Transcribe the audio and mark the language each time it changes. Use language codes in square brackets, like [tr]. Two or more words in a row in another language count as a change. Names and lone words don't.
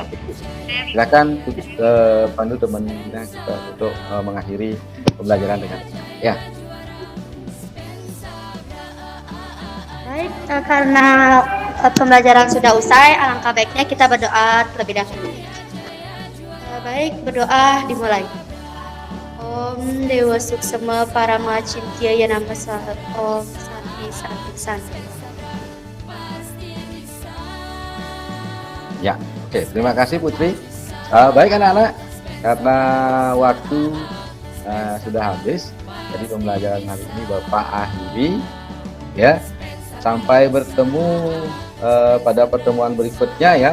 [id] Silakan pandu teman-teman kita untuk mengakhiri pembelajaran dengan ya. Baik, karena pembelajaran sudah usai, alangkah baiknya kita berdoa terlebih dahulu. Baik, berdoa dimulai. [sa] ॐ देव सूक्ष्म परम चिन्त्य यनम स्वाहा. ॐ शान्ति शान्ति शान्ति. [id] Ya, oke, terima kasih Putri. Baik anak-anak, karena waktu sudah habis, jadi pembelajaran hari ini Bapak akhiri ya. Sampai bertemu pada pertemuan berikutnya ya.